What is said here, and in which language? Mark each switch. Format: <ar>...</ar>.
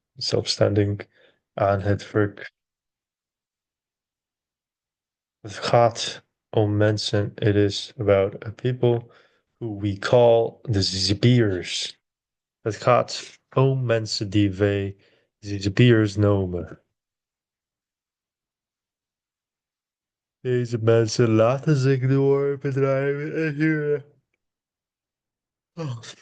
<nl>Zelfstandig aan het werk. Het gaat om mensen.</nl> <en>It is about a people who we call the ZZP'ers.</en> <nl>Het gaat om mensen die wij ZZP'ers noemen. Deze mensen laten zich door bedrijven en huren. Oh.</nl>